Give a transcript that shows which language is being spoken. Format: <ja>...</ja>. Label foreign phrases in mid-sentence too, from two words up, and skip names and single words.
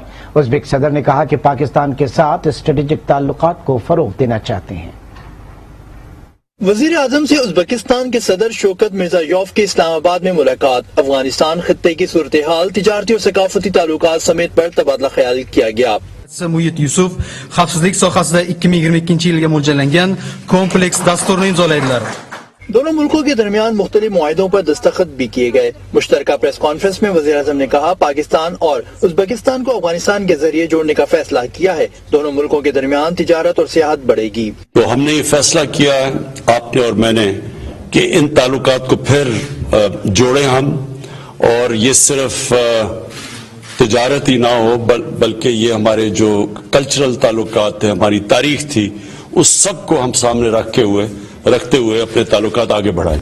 <ur>ازبک صدر نے کہا کہ پاکستان کے ساتھ اسٹریٹیجک تعلقات کو فروغ دینا چاہتے ہیں. وزیر اعظم سے ازبکستان کے صدر شوکت مرزیایوف کی اسلام آباد میں ملاقات، افغانستان خطے کی صورت حال، تجارتی اور ثقافتی تعلقات سمیت پر تبادلہ خیال کیا گیا.</ur> <uz>Muhit Yusuf xavfsizlik sohasida 2022 yilga mo'ljallangan kompleks dasturni imzolaydilar।</uz> <ur>دونوں ملکوں کے درمیان مختلف معاہدوں پر دستخط بھی کیے گئے. مشترکہ</ur> <en>press conference</en> <ur>میں وزیر اعظم نے کہا، پاکستان اور ازبکستان کو افغانستان کے ذریعے جوڑنے کا فیصلہ کیا ہے. دونوں ملکوں کے درمیان تجارت اور سیاحت بڑھے گی. تو ہم نے یہ فیصلہ کیا ہے، آپ نے اور میں نے، کہ ان تعلقات کو پھر جوڑیں ہم، اور یہ صرف تجارت ہی نہ ہو بلکہ یہ ہمارے جو کلچرل تعلقات تھے، ہماری تاریخ تھی، اس سب کو ہم سامنے رکھتے ہوئے اپنے تعلقات آگے بڑھائیں.</ur>